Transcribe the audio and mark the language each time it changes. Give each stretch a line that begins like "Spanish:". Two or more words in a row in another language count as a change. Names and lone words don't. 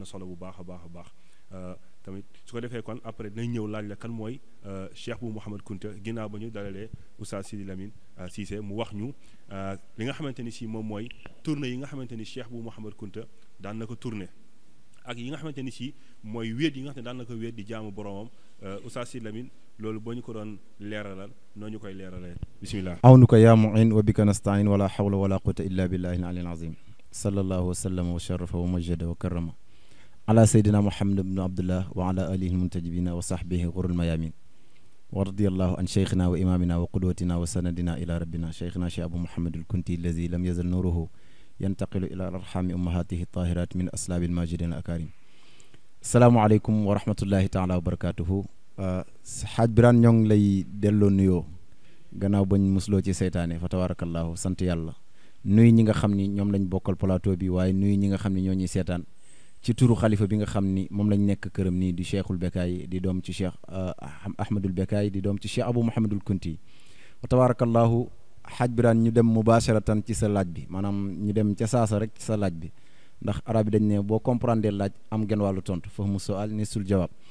Wolof: solo bu baax a baax a baax tamit su ko defee kon après dinañ ñëw laaj la kan mooy Cheikh Bou Mouhamed Kounta ginnaaw ba ñu dalalee Oustaz Sidi Lamine Cissé mu wax ñu li nga xamante ni si moom mooy tournée yi nga xamante ni Cheikh Bou Mouhamed Kounta daan na ko tourné ak yi nga xamante ni si mooy wéet yi nga xam ne daan na ko wéet di jaamu boromam Oustaz Sidi Lamine loolu boo ñu ko doon leeralal noo ñu koy leeralee bisimilah.
Arabic: عَوْنَكَ يَا مُعِينُ وَبِكَ نَسْتَعِينُ وَلَا حَوْلَ وَلَا قُوَّةَ إِلَّا بِاللَّهِ الْعَلِيِّ الْعَظِيمِ صَلَّى اللَّهُ وَسَلَّمَ وَشَرَّفَ وَمَجَّدَ وَكَرَّمَ عَلَى سَيِّدِنَا مُحَمَّدِ بْنِ عَبْدِ اللَّهِ وَعَلَى آلِهِ الْمُنْتَجَبِينَ وَصَحْبِهِ غُرِّ الْمَيَامِينِ وَرَضِيَ اللَّهُ عَنْ شَيْخِنَا وَإِمَامِنَا وَ قُدْوَتِنَا وَسَنَدِنَا إِلَى رَبِّنَا شَيْخِنَا Cheikh Abou Mouhamed al Kunti الَّذِي لَمْ يَزَلْ نُورُهُ يَنْتَقِلُ إِلَى أَرْحَامِ أُمَّهَاتِهِ طَاهِرَاتٍ مِنْ أَصْلَابِ الْمَاجِدِينَ الْأَكَارِمِ السَّلَامُ عَلَيْكُمْ وَرَحْمَةُ اللَّهِ تَعَالَى وَبَرَكَاتُهُ Hadj
Wolof: Birane ñoo ngi lay delloo nuyoo gannaaw bañ musloo ci seytaane
Arabic: فَتَبَارَكَ اللَّهُ
Wolof: sant yàlla nuyu ñi nga xam ni ñoom lañ bokkal plateau bi waaye nuyu ñi nga xam ni ñoo ñuy seetaan ci turu xalifa bi nga xam ni moom lañ nekk këram nii di Cheikhul Bekkaay di doom ci Cheikh Ahmadul Bekkaay di doom ci Cheikh Abou Mouhamadul Kunti
Arabic: وَتَبَارَكَ اللَّهُ
Wolof: Hadj Birane ñu dem mubasharatan ci sa laaj bi maanaam ñu dem ca saasa rek ci sa laaj bi ndax arab yi dañ ne boo comprendre laaj am genn wàllu tontu
Arabic: فَهْمُ السُّؤَالِ نِصْفُ الْجَوَابِ